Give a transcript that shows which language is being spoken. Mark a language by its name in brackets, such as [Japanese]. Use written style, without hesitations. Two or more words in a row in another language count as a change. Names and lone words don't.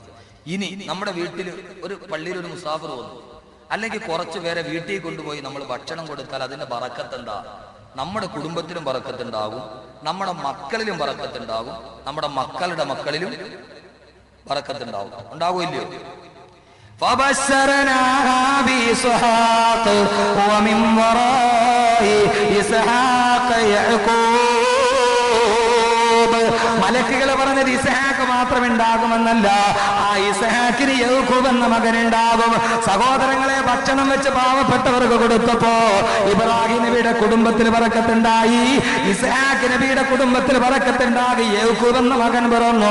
[Malayalam] ഇനി നമ്മുടെ വീട്ടിൽ ഒരു പള്ളിയിൽ ഒരു മുസാഫിർ വന്നു, അല്ലെങ്കിൽ കുറച്ചു പേരെ വീട്ടിൽ കൊണ്ടുപോയി നമ്മൾ ഭക്ഷണം കൊടുത്താൽ അതിന്റെ ബറക്കത്തെന്താ? നമ്മുടെ കുടുംബത്തിലും ബറക്കത്തുണ്ടാകും, നമ്മുടെ മക്കളിലും ബറക്കത്തുണ്ടാകും, നമ്മുടെ മക്കളുടെ മക്കളിലും ബറക്കത്തുണ്ടാകും. ഉണ്ടാകുമല്ലയോ? [Arabic] فبشرناها بإسحاق ومن وراء إسحاق يعقوب. [Malayalam] മലക്കുകൾ പറഞ്ഞത് ഇസ്ഹാക്ക് മാത്രമുണ്ടാകുമെന്നല്ല, ആ ഇസ്ഹാക്കിന് യൗക്കൂബ് എന്ന മകനുണ്ടാകും. സഹോദരങ്ങളെ, ഭക്ഷണം വെച്ച് പാവപ്പെട്ടവർക്ക് കൊടുത്തപ്പോ ഇബ്രാഹിം നബിയുടെ കുടുംബത്തിൽ ബറക്കത്തുണ്ടായി, ഇസ്ഹാക്ക് നബിയുടെ കുടുംബത്തിൽ ബറക്കത്തുണ്ടായി, യൗക്കൂബ് എന്ന മകൻ പിറന്നു.